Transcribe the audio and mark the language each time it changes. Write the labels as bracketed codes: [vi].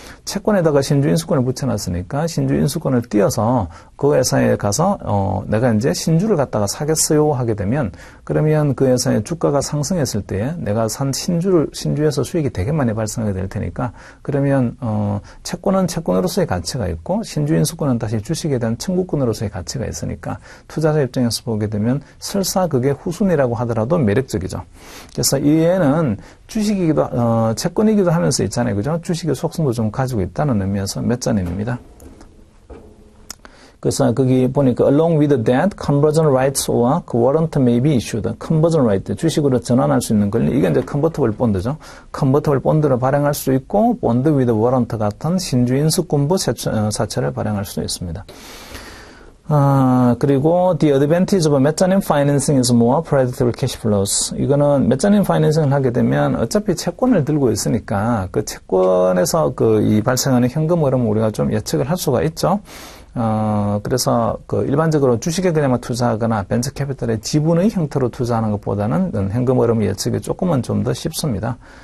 [ko] 채권에다가 신주 인수권을 붙여놨으니까 신주 인수권을 띄어서 그 회사에 가서 내가 이제 신주를 갖다가 사겠어요 하게 되면 그러면 그 회사의 주가가 상승했을 때 내가 산 신주에서 수익이 되게 많이 발생하게 될 테니까 그러면 채권은 채권으로서의 가치가 있고 신주 인수권은 다시 주식에 대한 청구권으로서의 가치가 있으니까 투자자 입장에서 보게 되면 설사 그게 후순위라고 하더라도 매력적이죠. 그래서 이에는 주식이기도 채권이기도 하면서 있잖아요, 그죠? 주식의 속성도 좀 가지고 있다는 의미에서 메자닌입니다. 그래서 거기 보니까 [en] along with that, conversion rights or warrant may be issued. [ko] conversion right, 주식으로 전환할 수 있는 권리. 이게 이제 convertible bond죠. convertible bond를 발행할 수 있고 bond with warrant 같은 신주 인수권부 사채를 발행할 수도 있습니다. 그리고 [en] the advantage of mezzanine financing is more predictable cash flows. [ko] 이거는 mezzanine financing을 하게 되면 어차피 채권을 들고 있으니까 그 채권에서 이 발생하는 현금 흐름을 우리가 좀 예측을 할 수가 있죠. 그래서 일반적으로 주식에 그냥 투자하거나 벤처 캐피탈의 지분의 형태로 투자하는 것보다는 현금 흐름 예측이 조금은 좀 더 쉽습니다.